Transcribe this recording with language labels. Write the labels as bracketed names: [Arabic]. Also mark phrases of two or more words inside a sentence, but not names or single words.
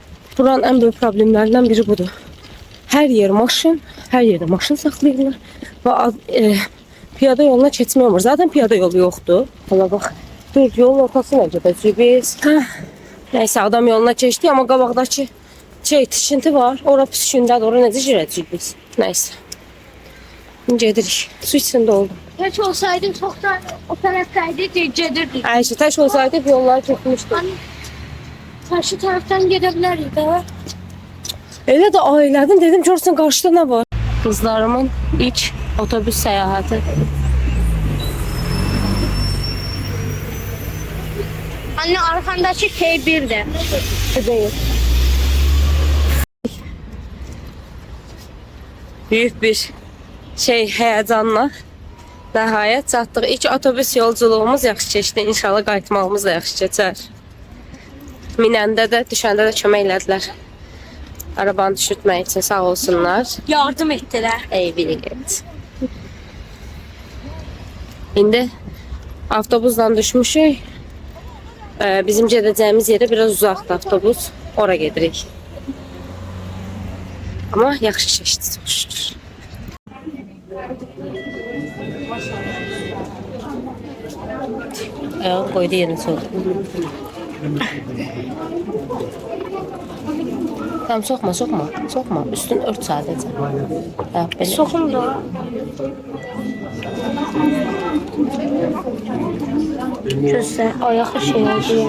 [Azerbaijani] Buranın ən böyük problemlərindən biri budur. Hər yer maşın, hər yerdə maşın saxlayırlar və piyada yoluna keçmək olmur. Zaten piyada yolu yoxdur. Hala bax, dur yolun ortasına gedəcəyik biz. Nəysə adam yoluna keçdi, amma qabaqdakı tikinti var. Ora püskündədir, ora necə girəcəyik biz? Nəysə. Gedirik. Su içində oldum. [Turkish] Hiç olsaydı çoktan o taraftaydı gedirdik. [Azerbaijani] Ayşe, təş olsaydı yollar getmişdi. [Turkish] Hani karşı taraftan gidebilirdik de. [Azerbaijani] Elə də ailədim, dedim görsən qarşıda nə var? [Turkish] Kızlarımın ilk otobüs səyahəti. Anne arkandaki T1 de. Değil. Büyük bir heyecanla [Azerbaijani] nəhayət çatdıq. [Turkish] İlk otobüs yolculuğumuz [Azerbaijani] yaxşı keçdi. İnşallah qayıtmağımız da yaxşı keçər. Minəndə də, düşəndə də kömək elədilər. Arabanı düşürtmək üçün sağ olsunlar. [Turkish] Yardım ettiler. Eyvallah. [Azerbaijani] İndi avtobusdan düşmüşük. Bizim gedəcəyimiz yerə biraz uzaqdır avtobus. Ora gedirik. Ama yaxşı keçdi, çox şükür. [Turkish] Ayağını koydu yerine soğuk. Tamam sokma. Üstünü ört sadece. Sokun da. Göster ayak şey oldu.